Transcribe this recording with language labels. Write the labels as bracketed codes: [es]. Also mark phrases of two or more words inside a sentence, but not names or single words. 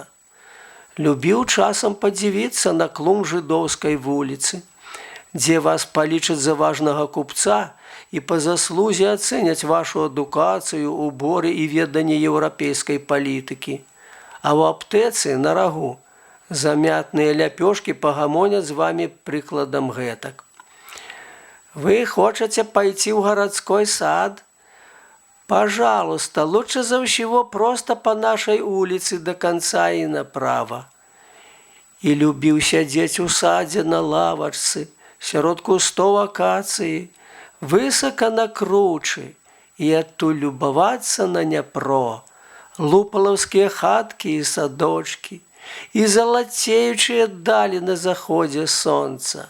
[be] Любіў часам падзівіцца на клум жыдоўскай вуліцы, дзе вас палічаць за важнага купца і па заслузе ацэняць вашу адукацыю, уборы і веданне еўрапейскай палітыкі. А ў аптэцы на рагу замятныя ляпёшкі пагамоняць з вамі прыкладам гэтак: «Вы хочаце пайти ў гарадской сад? [ru] Пожалуйста, лучше за всего просто по нашей улице до конца и направо». [be] І любіў сядзець у садзе на лавачцы, сярод кустоў акацыі, высока на кручы, і адтуль любавацца на Дняпро, лупалаўскія хаткі і садочкі, і залацеючыя далі на заходзе сонца.